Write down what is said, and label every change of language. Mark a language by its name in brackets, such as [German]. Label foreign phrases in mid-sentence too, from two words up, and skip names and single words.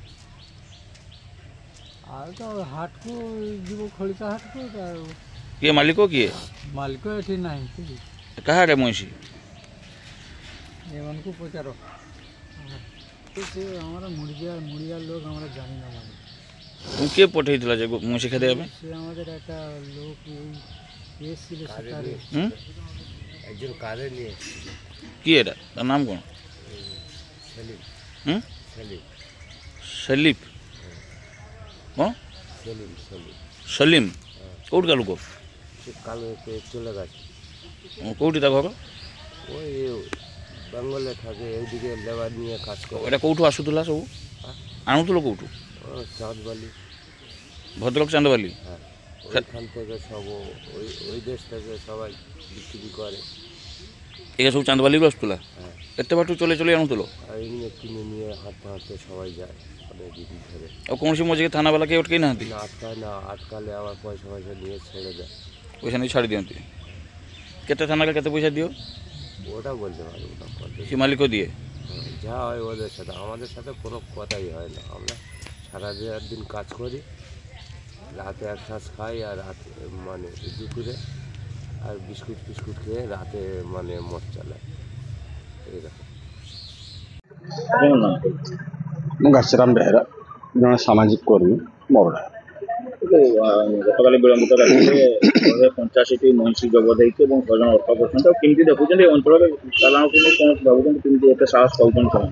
[Odia] ଆଉ ତ ହାଟକୁ ଯିବ ଖଳିକା ହାଟକୁ। କିଏ ମାଲିକ? କିଏ ମାଲିକ ଏଠି ନାହିଁ। କାହାରେ ମଇଁଷି? ଏମାନଙ୍କୁ ପଚାର। ସେ ଆମର ମୁଡ଼ିଆ ଲୋକ [Bangla] আমরা জানি না। মানে [Odia] କିଏ ପଠେଇଥିଲା ଯେ ମଇଁଷି ଖାଇବା ପାଇଁ? [Bangla] সে আমাদের একটা লোক এসেছিল সেটারে একজন কারে নিয়ে। [Odia] କିଏ ଏଟା? ତା ନାମ କ'ଣ? [Bangla] সেলিম। সেলিম [Odia] ସେଲିଫ? କ'ଣ? [Bangla] সেলিম সেলিম [Odia] ସଲିମ? କେଉଁଠିକା ଲୋକ? [Bangla] সে কালো চলে গেছে। [Odia] କେଉଁଠି ତା ଘର? [Bangla] ওই বেঙ্গলে থাকে, এইদিকে লেবার নিয়ে কাজ করে। [Odia] এটা କେଉଁଠୁ ଆସୁଥିଲା ସବୁ? ଆଣୁଥିଲ କେଉଁଠୁ? [Bangla] চাঁদবালি। [Odia] ଭଦ୍ରକ ଚାନ୍ଦବାଲି? [Bangla] হ্যাঁ, ওইখান থেকে সব ওই দেশ থেকে সবাই বিক্রি করে। [Odia] এগুলো ସବୁ ଚାନ୍ଦବାଲିରୁ ଆସୁଥିଲା? [Bangla] হ্যাঁ, [Odia] ଏତେ ବାଟରୁ ଚଲେଇ ଆଣୁଥିଲ? [Bangla] আর এমনি কিনে নিয়ে হাঁটতে হাঁটতে সবাই যায় অনেক দিন ধরে। [Odia] ଆଉ କୌଣସି ମଝିରେ ଥାନାବାଲା କେହି ଅଟକେଇ ନାହାନ୍ତି? [Bangla] না আটকায় না, আটকালে আবার পয়সা নিয়ে ছেড়ে দেয়। [Odia] ପଇସା ନେଇ ଛାଡ଼ି ଦିଅନ୍ତି? କେତେ ଥାନାରେ କେତେ ପଇସା ଦିଅ? [Bangla] ওটা বলতে পারবো না কত। [Odia] ସେ ମାଲିକ ଦିଏ? [Bangla] যা হয় ওদের সাথে, আমাদের সাথে কোনো কথাই হয় না। আমরা সারা দিন কাজ করি, রাতে এক শ্বাস খাই আর রাতে মানে দুপুরে আর বিস্কুট ফিস্কুট খেয়ে রাতে মানে মদ চালায় এইরকম। [Odia] ମୁଁ ଘାସିରାମ ବେହେରା, ଜଣେ ସାମାଜିକ କର୍ମୀ ମୋରଡ଼ା। ଗତକାଲି ବିଳମ୍ବିତ ରାତିରେ 185ଟି ମଇଁଷି ଜବତ ହେଇଛି ଏବଂ 6 ଜଣ ଅଟକ ଅଛନ୍ତି। ଆଉ କେମିତି ଦେଖୁଛନ୍ତି ଅଞ୍ଚଳରେ ଚାଲାଣକୁ ନେଇ କ'ଣ ଭାବୁଛନ୍ତି? କେମିତି ଏତେ ସାହସ ପାଉଛନ୍ତି ସେମାନେ?